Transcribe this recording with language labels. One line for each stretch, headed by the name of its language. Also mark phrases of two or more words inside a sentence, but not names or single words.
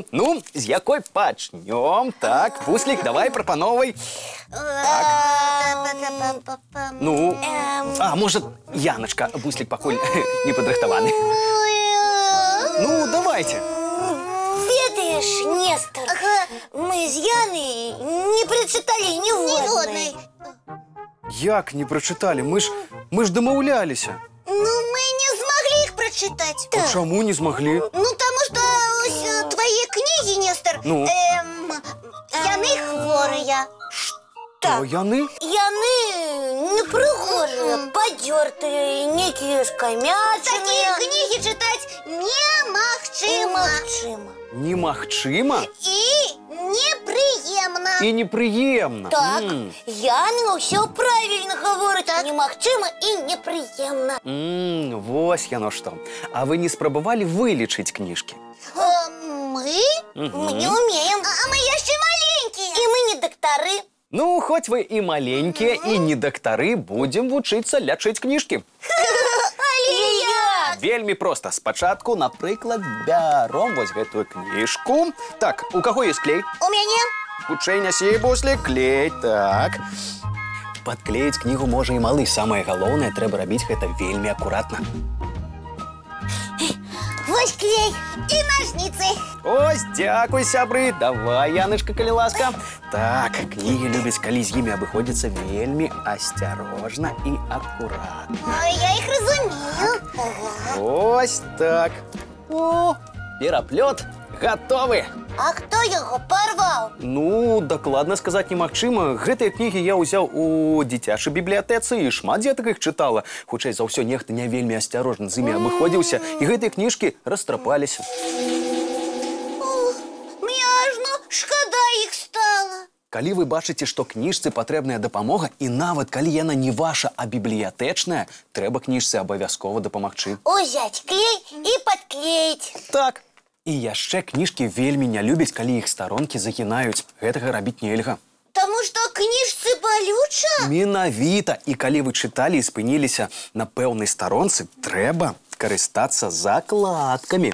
Belarusian: Ну, з якой пачнём? Так, Буслік, давай прапановай. Ну, можа, Яночка, Буслік пакуль не падрыхтаваны.
Russian: Ну, давайте.
Belarusian: Ведаешь,
Russian: Нестор, мы с Яной не прочитали ніводной.
Belarusian: Як не прачыталі? Мы ж дамаўляліся. Ну,
Russian: мы не смогли их прочитать.
Belarusian: А чаму не змаглі? Ну,
Russian: потому что твои книги, Нестор, Ну?
Belarusian: яны хворыя. Што, яны?
Russian: Яны непригожие, подертые, некие скамячные. Такие книги читать немагчыма.
Belarusian: Немагчыма?
Russian: И неприемно.
Belarusian: І непрыемна.
Russian: Так, Яна все правильно говорит. Немагчыма и неприемно.
Belarusian: Вось яно што. А вы не спрабавалі вылічыць кніжкі? Мы?
Russian: Мы не умеем. А мы еще маленькие. И мы не докторы.
Belarusian: Ну, хоць вы і маленькія, і не дактары, будзем вучыцца лячыць кніжкі. Вельмі проста. Спачатку, напрыклад, бяром вось гэтую кніжку. Так, у каго ёсць клей? У мяне. Хутчэй нясі, Буслік, клей, так. Падклеіць кнігу можа і малы. Самае галоўнае, трэба рабіць гэта вельмі акуратна.
Russian: Вось клей и ножницы.
Belarusian: Ось, дзякуй, сябры. Давай, Яночка, калі ласка. Так, кнігі любяць, калі з імі абыходзіцца вельмі асцярожна і акуратна.
Russian: Я их разумею.
Belarusian: Ось так. О, пераплёт гатовы.
Russian: А кто его порвал?
Belarusian: Ну, дакладна сказаць немагчыма. Гэтыя кнігі я ўзяў у дзіцячай бібліятэцы і шмат дзетак іх чытала. Хутчэй за ўсё, нехта не вельмі асцярожна з імі абыходзіўся, і гэтыя кніжкі растрапаліся. Мне ажно шкада іх стала. Калі вы бачыце, што кніжцы патрэбная дапамога, і нават калі яна не ваша, а бібліятэчная, трэба кніжцы абавязкова дапамагчы.
Russian: Узять клей и подклеить. Так.
Belarusian: І яшчэ кніжкі вельмі не любяць, калі іх старонкі загінаюць. Гэтага рабіць нельга. Таму Таму што кніжцы балюча? Менавіта. І калі вы чыталі і спыніліся на пэўнай старонцы, трэба карыстацца закладкамі.